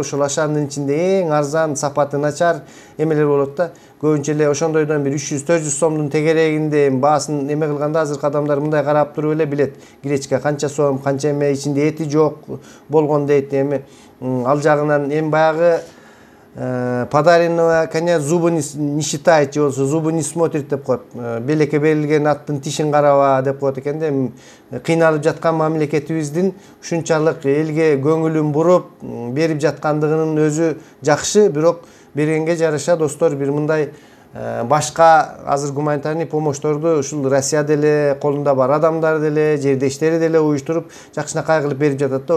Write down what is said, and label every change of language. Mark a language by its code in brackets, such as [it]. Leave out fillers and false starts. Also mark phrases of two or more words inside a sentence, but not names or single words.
[ky] Ошол Ашандын ичинде эң арзан, сапаты начар эмелер болот да. Көбүнчө эле ошондойдон бир 300-400 сомдун тегерегинде баасын эме кылганда азыркы адамдар мындай карап туруп эле билет. Гречка канча сом, канча эме, ичинде эти жок болгон дейт. Эми ал жагынан эми баягы [ru] подаренного коня зубы не считает, [ky] болсо [ru] зубы не смотрит [ky] деп коет. Белекке берилген аттын тишин караба деп коет экен да. Кыйналып жаткан мамлекетибиздин ушунчалык элге көңүлүн буруп берип жаткандыгынын өзү жакшы, бирок бергенге жараша достор бир мындай башка азыр [ru] гуманитарный помощторду [ky] ушул Россия деле, колунда бар адамдар деле, жердештери деле уюштуруп жакшынакай кылып берип жатат да.